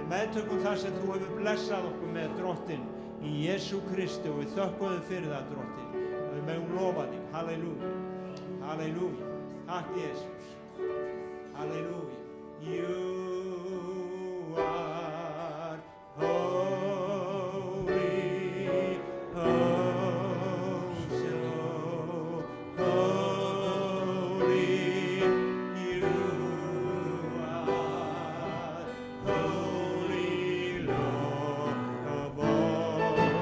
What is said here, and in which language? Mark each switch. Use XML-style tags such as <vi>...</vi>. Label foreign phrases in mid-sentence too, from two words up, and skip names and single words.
<is>meðtökum það sem þú hefur blessað okkur með, drottinn, í Jesú Kristi, og við þökkum þig fyrir það, drottinn. Við megum lofa þig. Halleluja. Halleluja. Takk,</is> <en>Jesus. Halleluja. You are holy, oh so holy. You are holy, Lord of all.</en>